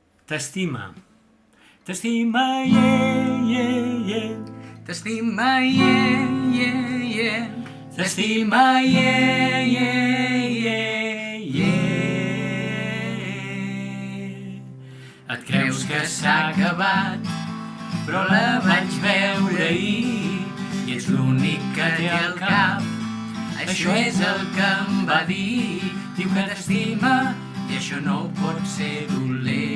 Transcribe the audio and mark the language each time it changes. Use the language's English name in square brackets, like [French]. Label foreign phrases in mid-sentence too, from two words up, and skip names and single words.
[Catalan] T'estima. T'estima, [English] yeah, yeah, yeah. T'estima, yeah, yeah, yeah. T'estima, yeah, yeah, yeah, yeah. [Catalan] Et creus que s'ha acabat, però la vaig veure ahir i ets l'únic que té al cap. Això és el que em va dir. Diu que t'estima i això no pot ser dolent.